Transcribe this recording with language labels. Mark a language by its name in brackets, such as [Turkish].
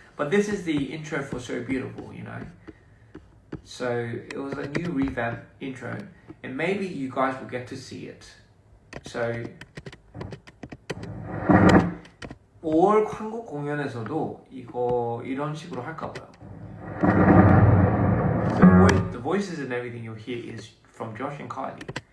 [English] But this is the intro for So Beautiful, so it was a new revamp intro, and maybe you guys will get to see it. [Korean] So 올 한국 공연에서도 이런 식으로 할까 봐요. [English] So the voices and everything you'll hear is from Josh and Kylie.